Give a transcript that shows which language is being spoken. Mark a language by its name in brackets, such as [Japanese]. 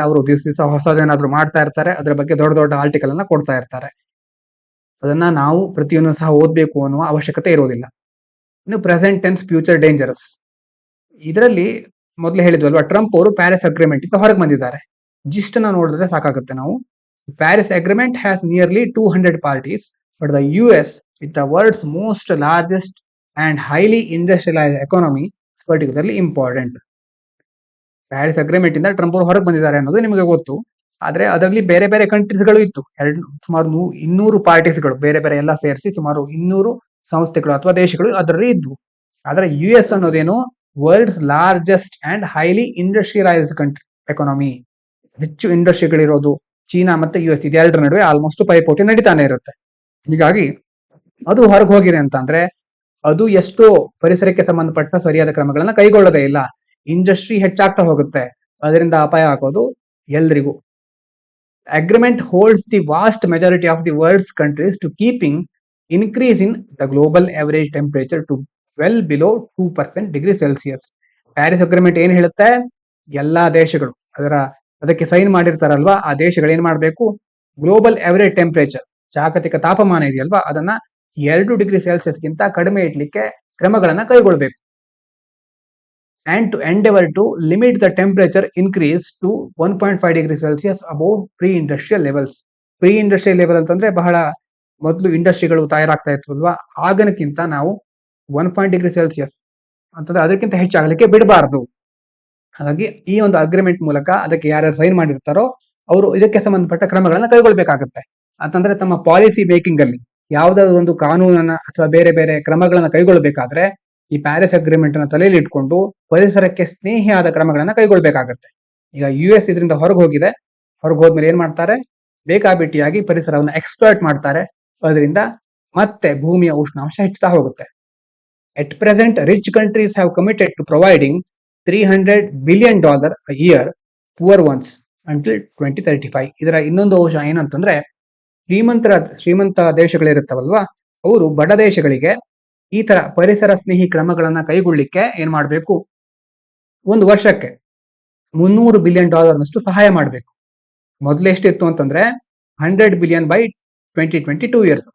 [Kannada] ಅವರು ದಿವಸ ದಿವಸ ಹೊಸದೇನಾದ್ರೂ ಮಾಡ್ತಾ ಇರ್ತಾರೆ. ಅದರ ಬಗ್ಗೆ ದೊಡ್ಡ ದೊಡ್ಡ ಆರ್ಟಿಕಲ್ ಅನ್ನ ಕೊಡ್ತಾ ಇರ್ತಾರೆ. ಅದನ್ನ ನಾವು ಪ್ರತಿಯೊಂದು ಸಹ ಓದ್ಬೇಕು ಅನ್ನುವ ಅವಶ್ಯಕತೆ ಇರೋದಿಲ್ಲ. ಇನ್ನು ಪ್ರೆಸೆಂಟ್ ಟೆನ್ಸ್ ಫ್ಯೂಚರ್ ಡೇಂಜರಸ್. ಇದರಲ್ಲಿ ಮೊದಲು ಹೇಳಿದ್ವಲ್ವಾ, ಟ್ರಂಪ್ ಅವರು ಪ್ಯಾರಿಸ್ ಅಗ್ರಿಮೆಂಟ್ ಇಂದ ಹೊರಗೆ ಬಂದಿದ್ದಾರೆ. ಜಿಸ್ಟ್ ಅನ್ನ ನೋಡಿದ್ರೆ ಸಾಕಾಗುತ್ತೆ ನಾವು. [English] Paris agreement has nearly 200 parties, but the US, with the world's most largest and highly industrialized economy, is particularly important. [Kannada] Paris agreement ಇಂದ ಟ್ರಂಪ್ ಅವರು ಹೊರಗೆ ಬಂದಿದ್ದಾರೆ ಅನ್ನೋದು ನಿಮಗೆ ಗೊತ್ತು. ಆದ್ರೆ ಅದರಲ್ಲಿ ಬೇರೆ ಬೇರೆ ಕಂಟ್ರೀಸ್ಗಳು ಇತ್ತು. ಸುಮಾರು 200 ಪಾರ್ಟೀಸ್ಗಳು, ಬೇರೆ ಬೇರೆ ಎಲ್ಲ ಸೇರಿಸಿ ಸುಮಾರು 200 ಸಂಸ್ಥೆಗಳು ಅಥವಾ ದೇಶಗಳು ಅದರಲ್ಲಿ ಇದ್ವು. ಆದ್ರೆ US ಅನ್ನೋದೇನು world's largest and highly industrialised country economy. ಹೆಚ್ಚು ಇಂಡಸ್ಟ್ರಿಗಳಿರೋದು ಚೀನಾ ಮತ್ತೆ US, ಇದೆರಡರ ನಡುವೆ ಆಲ್ಮೋಸ್ಟ್ ಪೈಪೋಟಿ ನಡೀತಾನೆ ಇರುತ್ತೆ. ಹೀಗಾಗಿ ಅದು ಹೊರಗೆ ಹೋಗಿದೆ ಅಂತಂದ್ರೆ ಅದು ಎಷ್ಟೋ ಪರಿಸರಕ್ಕೆ ಸಂಬಂಧಪಟ್ಟ ಸರಿಯಾದ ಕ್ರಮಗಳನ್ನ ಕೈಗೊಳ್ಳದೇ ಇಲ್ಲ. ಇಂಡಸ್ಟ್ರಿ ಹೆಚ್ಚಾಗ್ತಾ ಹೋಗುತ್ತೆ, ಅದರಿಂದ ಅಪಾಯ ಆಗೋದು ಎಲ್ರಿಗೂ. [English] Agreement holds the vast majority of the world's countries to keeping increase in the global average temperature to well below 2% degree Celsius. [Kannada] Paris agreement ಏನ್ ಹೇಳುತ್ತೆ, ಎಲ್ಲಾ ದೇಶಗಳು ಅದಕ್ಕೆ ಸೈನ್ ಮಾಡಿರ್ತಾರಲ್ವಾ, ಆ ದೇಶಗಳು ಏನ್ ಮಾಡ್ಬೇಕು, ಗ್ಲೋಬಲ್ ಅವರೇಜ್ ಟೆಂಪರೇಚರ್, ಜಾಗತಿಕ ತಾಪಮಾನ ಇದೆಯಲ್ವಾ, ಅದನ್ನ 2 ಡಿಗ್ರಿ ಸೆಲ್ಸಿಯಸ್ಗಿಂತ ಕಡಿಮೆ ಇಡ್ಲಿಕ್ಕೆ ಕ್ರಮಗಳನ್ನ ಕೈಗೊಳ್ಳಬೇಕು. [English] and to endeavor to limit the temperature increase to 1.5 degree Celsius above pre-industrial levels. [Kannada] Pre-industrial level ಅಂತಂದ್ರೆ ಬಹಳ ಮೊದಲು ಇಂಡಸ್ಟ್ರಿಗಳು ತಯಾರಾಗ್ತಾ ಇದ್ವಲ್ವಾ, ಆಗನಕ್ಕಿಂತ ನಾವು 1.5 ಡಿಗ್ರಿ ಸೆಲ್ಸಿಯಸ್ ಅಂತಂದ್ರೆ ಅದಕ್ಕಿಂತ ಹೆಚ್ಚಾಗಲಿಕ್ಕೆ ಬಿಡಬಾರದು. ಹಾಗಾಗಿ ಈ ಒಂದು ಅಗ್ರಿಮೆಂಟ್ ಮೂಲಕ ಅದಕ್ಕೆ ಯಾರ್ಯಾರು ಸೈನ್ ಮಾಡಿರ್ತಾರೋ ಅವರು ಇದಕ್ಕೆ ಸಂಬಂಧಪಟ್ಟ ಕ್ರಮಗಳನ್ನ ಕೈಗೊಳ್ಬೇಕಾಗುತ್ತೆ. ಅಂತಂದ್ರೆ ತಮ್ಮ ಪಾಲಿಸಿ ಮೇಕಿಂಗ್ ಅಲ್ಲಿ ಯಾವುದಾದ್ರು ಒಂದು ಕಾನೂನನ್ನ ಅಥವಾ ಬೇರೆ ಬೇರೆ ಕ್ರಮಗಳನ್ನ ಕೈಗೊಳ್ಳಬೇಕಾದ್ರೆ ಈ ಪ್ಯಾರಿಸ್ ಅಗ್ರಿಮೆಂಟ್ ಅನ್ನ ತಲೆಯಲ್ಲಿ ಇಟ್ಕೊಂಡು ಪರಿಸರಕ್ಕೆ ಸ್ನೇಹಿಯಾದ ಕ್ರಮಗಳನ್ನ ಕೈಗೊಳ್ಬೇಕಾಗತ್ತೆ. ಈಗ US ಇದರಿಂದ ಹೊರಗೆ ಹೋಗಿದೆ. ಹೊರಗೆ ಹೋದ್ಮೇಲೆ ಏನ್ ಮಾಡ್ತಾರೆ, ಬೇಕಾಬಿಟ್ಟಿಯಾಗಿ ಪರಿಸರವನ್ನು ಎಕ್ಸ್ಪ್ಲಾಯ್ಟ್ ಮಾಡ್ತಾರೆ. ಅದರಿಂದ ಮತ್ತೆ ಭೂಮಿಯ ಉಷ್ಣಾಂಶ ಹೆಚ್ಚುತ್ತಾ ಹೋಗುತ್ತೆ. [English] At present, rich countries have committed to providing $300 billion a year, poor ones until 2035. [Kannada] ಇದರ ಇನ್ನೊಂದು ಅಂಶ ಏನಂತಂದ್ರೆ, ಶ್ರೀಮಂತ ದೇಶಗಳಿರುತ್ತವಲ್ವಾ, ಅವರು ಬಡ ದೇಶಗಳಿಗೆ ಈ ತರ ಪರಿಸರ ಸ್ನೇಹಿ ಕ್ರಮಗಳನ್ನ ಕೈಗೊಳ್ಳಿಕ್ಕೆ ಏನ್ ಮಾಡ್ಬೇಕು, ಒಂದು ವರ್ಷಕ್ಕೆ $300 ಬಿಲಿಯನ್ ಸಹಾಯ ಮಾಡಬೇಕು. ಮೊದಲು ಎಷ್ಟಿತ್ತು ಅಂತಂದ್ರೆ 100 ಬಿಲಿಯನ್ ಬೈ 2022 ಇಯರ್ಸ್.